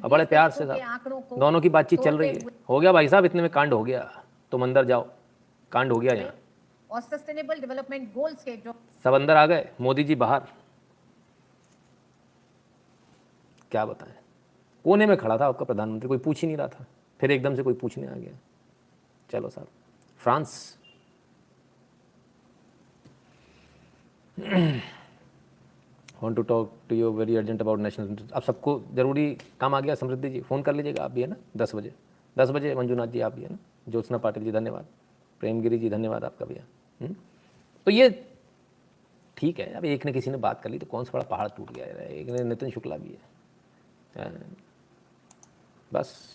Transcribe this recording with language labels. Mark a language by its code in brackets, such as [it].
[hi] बड़े प्यार से दोनों की बातचीत चल रही है। हो गया भाई साहब, इतने में कांड हो गया, तुम अंदर जाओ, कांड हो गया यहाँ। और सस्टेनेबल डेवलपमेंट गोल्स के जो सब अंदर आ गए, मोदी जी बाहर। क्या बताएं, कोने में खड़ा था आपका प्रधानमंत्री, कोई पूछ ही नहीं रहा था, फिर एकदम से कोई पूछने आ गया। चलो साहब, [en] France want to talk to you very urgent about national interest। [hi] अब सबको जरूरी काम आ गया। समृद्धि जी फ़ोन कर लीजिएगा आप भी, है ना, 10 बजे। मंजूनाथ जी आप भी, है ना। ज्योत्सना पाटिल जी धन्यवाद। प्रेमगिरी जी धन्यवाद आपका भैया। तो ये ठीक है, अब एक ने किसी ने बात कर ली तो कौन सा बड़ा पहाड़ टूट गया है। एक ने नितिन शुक्ला भी है। बस